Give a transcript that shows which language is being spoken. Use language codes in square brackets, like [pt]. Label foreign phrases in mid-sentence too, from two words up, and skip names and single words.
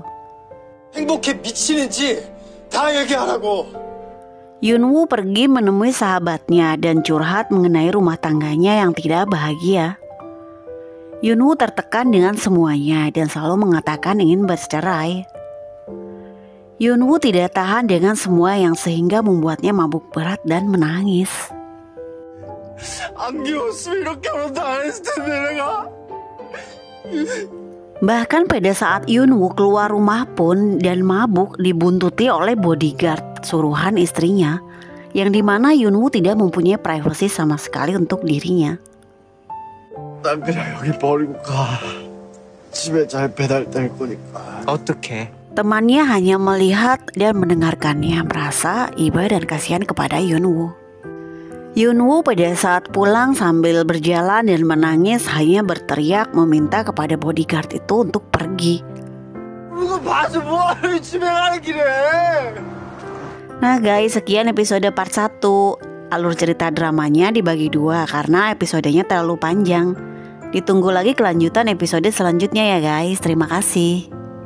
[ko] 행복해 미치는지 다 얘기하라고. [id] Yunwoo pergi menemui sahabatnya dan curhat mengenai rumah tangganya yang tidak bahagia. Yunwoo tertekan dengan semuanya dan selalu mengatakan ingin bercerai. Yunwoo tidak tahan dengan semua yang sehingga membuatnya mabuk berat dan menangis. [ko] 안 귀여웠으면 이렇게 결혼도 안 했을 텐데 내가. [id] Bahkan pada saat Yunwoo keluar rumah pun dan mabuk dibuntuti oleh bodyguard suruhan istrinya, yang dimana Yunwoo tidak mempunyai privasi sama sekali untuk dirinya. [ko] 난 그냥 여기 버리고 가. 집에 잘 배달될 거니까. 어떡해? [id] Temannya hanya melihat dan mendengarkannya, merasa iba dan kasihan kepada Yunwoo. Yunwoo pada saat pulang sambil berjalan dan menangis hanya berteriak meminta kepada bodyguard itu untuk pergi. [ko] 이거 봐서 뭐하러 집에 가는 길에. [id] Nah guys, sekian episode part 1. alur cerita dramanya dibagi 2 karena episodenya terlalu panjang. Ditunggu lagi kelanjutan episode selanjutnya ya guys. Terima kasih.